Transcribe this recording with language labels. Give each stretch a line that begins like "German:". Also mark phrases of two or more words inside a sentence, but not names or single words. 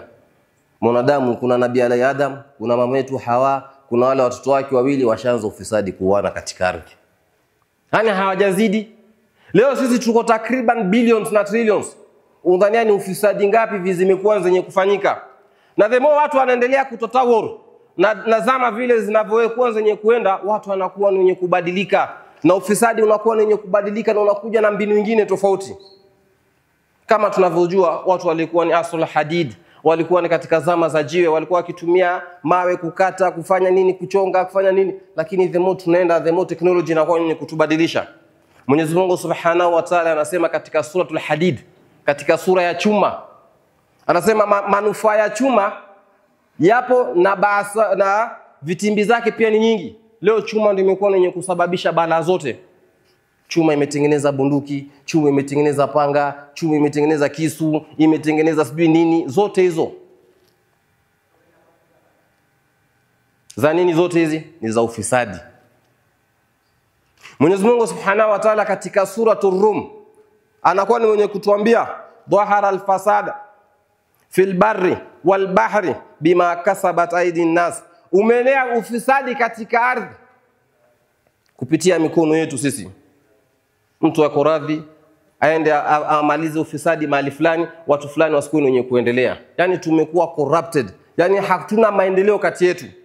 Swahili: Mwanadamu, kuna Nabii Adam, kuna mama yetu Hawa, kuna wale watoto wake wawili washaanza ufisadi kuuana katika ardhi. Yaani hawajazidi. Leo sisi tuko takriban billions na trillions. Undhania ni ufisadi ngapi zimekuwa zenye kufanyika? Na
English: the more
Swahili: watu wanaendelea kutotawur, na zama vile zinavyokuwa zenye kuenda, watu wanakuwa wenye kubadilika, na ufisadi unakuwa wenye kubadilika, na unakuja na mbinu nyingine tofauti. Kama tunavyojua, watu walikuwa ni asul hadid, walikuwa ni katika zama za jiwe, walikuwa wakitumia mawe kukata, kufanya nini, kuchonga, kufanya nini. Lakini
English: the more
Swahili: tunaenda,
English: the more
Swahili: technology inakuwa yenye kutubadilisha. Mwenyezi Mungu
Arabic: سبحانه وتعالى
Swahili: anasema katika suratul Hadid, katika sura ya chuma, anasema manufaa ya chuma yapo na vitimbi zake pia ni nyingi. Leo chuma ndio imekuwa yenye kusababisha balaa zote. Chuma imetengeneza bunduki, chuma imetengeneza panga, chuma imetengeneza kisu, imetengeneza sijui nini, zote hizo. Za nini zote hizi? Ni za ufisadi. Mwenyezi Mungu
Arabic: سبحانه وتعالى
Swahili: katika suratul Rum anakuwa ni mwenye kutuambia,
Arabic: ظهر الفساد في البر والبحر بما كسبت أيدي الناس.
Swahili: Umeenea ufisadi katika ardhi kupitia mikono yetu sisi. Mtu wako radhi aende amalize ufisadi mahali fulani, watu fulani wasikuwe wenye kuendelea. Yani tumekuwa corrupted. Yani hatuna maendeleo kati yetu.